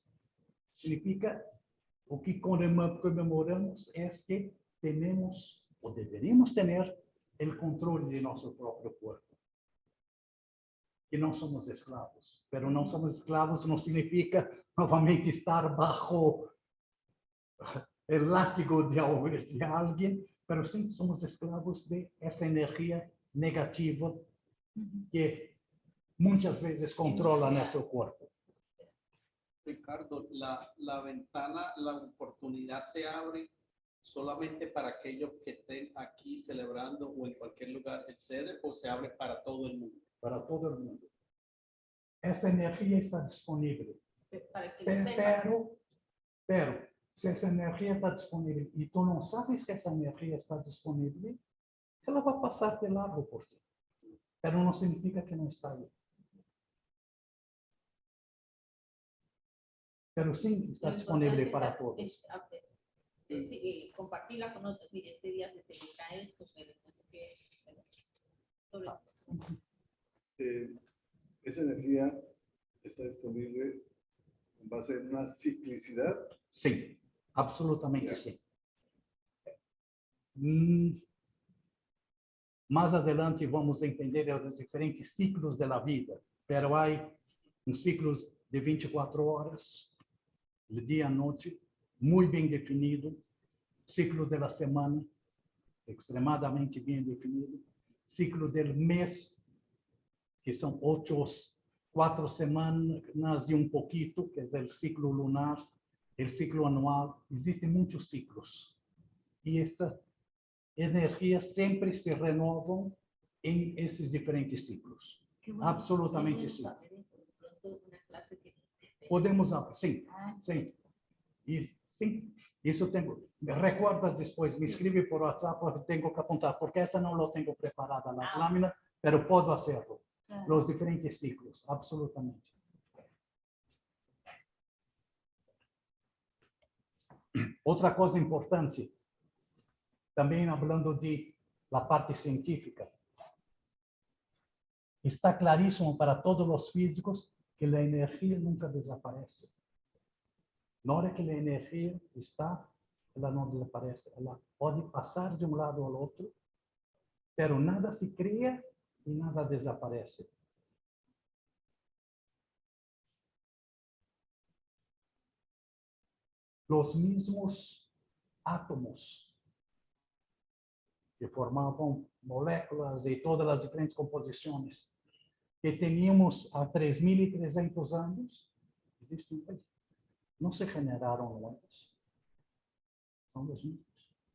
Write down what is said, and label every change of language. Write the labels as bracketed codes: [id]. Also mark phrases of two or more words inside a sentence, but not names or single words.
[pt] Significa, o que comemoramos é que temos, ou deveríamos ter, o controle de nosso próprio corpo. Que não somos escravos. Pero não somos escravos não significa novamente estar bajo o látigo de alguém, pero sim somos escravos de essa energia negativa que muitas vezes controla nosso corpo. [es] Ricardo, la ventana, la oportunidad se abre solamente para aquellos que estén aquí celebrando o en cualquier lugar el sede, o se abre para todo el mundo. [pt] Para todo o mundo. Essa energia está disponível. [es] Para que lo sepan. [pt] Pero, se essa energia está disponível e tu não sabes que essa energia está disponível, ela vai passar de largo por ti. Pero não significa que não está aí. Pero sim está [es] Lo [pt] disponível [es] importante [pt] para [es] es [pt] todos. [es] Compartirla con otros. Mire, este día se celebra esto, pero no sé qué. Pero sobre- Esa energía está disponible en base a una ciclicidad. [pt] Sim, absolutamente sim. Mais adelante vamos entender os diferentes ciclos da vida, pero há ciclo de 24 horas, de dia a noite, muito bem definido, ciclo da semana, extremadamente bem definido, ciclo do mês, que são 4 semanas e um pouquinho, que é o ciclo lunar, o ciclo anual. Existem muitos ciclos. E essa energia sempre se renovam em esses diferentes ciclos. [es] qué bueno, [pt] Absolutamente [es] qué [pt] sim. [es] bueno saber eso. De pronto una clase que- [pt] Podemos, sim, Ah, sim. E, sim, isso tenho. Me recorda depois, me escreve por WhatsApp, porque tenho que apontar, porque essa não lo tenho preparada nas lâminas, pero posso hacerlo. [es] claro. Los diferentes ciclos, absolutamente. [pt] Outra coisa importante, também falando [es] de la parte científica, [pt] está claríssimo para todos os físicos que a energia nunca desaparece. Na hora que a energia está, ela não desaparece. Ela pode passar de um lado ao outro, pero nada se cria e nada desaparece. [es] Los mismos átomos [pt] que formavam moléculas de todas as diferentes composições que teníamos há 3.300 anos, existem hoje. Não se generaram novos. São os mesmos.